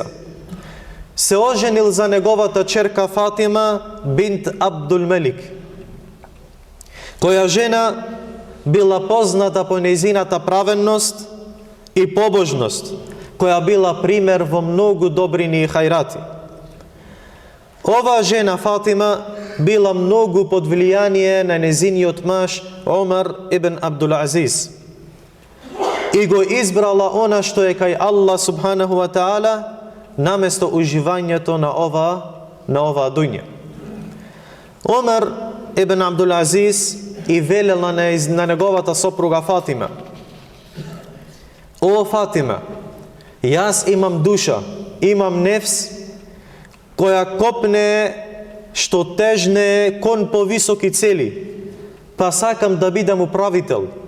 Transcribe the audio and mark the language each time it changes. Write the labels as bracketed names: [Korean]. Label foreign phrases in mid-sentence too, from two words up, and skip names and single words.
[Macedonian] Се оженил за неговата черка Фатима бинт Абдул Мелик, која жена била позната по нејзината праведност и побожност, која била пример во многу добрини и хајрати. Оваа жена Фатима била многу под влијание на нејзиниот маж Омер ибн Абдул Азиз и го избрала она што е кај Аллах [Arabic] سبحانه وتعالى [Macedonian] наместо уживањето на оваа дуња. Омер ибн Абдул Азиз и велела на неговата сопруга Фатима: о Фатима, јас имам душа, имам нефс, која копне што тежне кон повисоки цели, па сакам да бидам управител.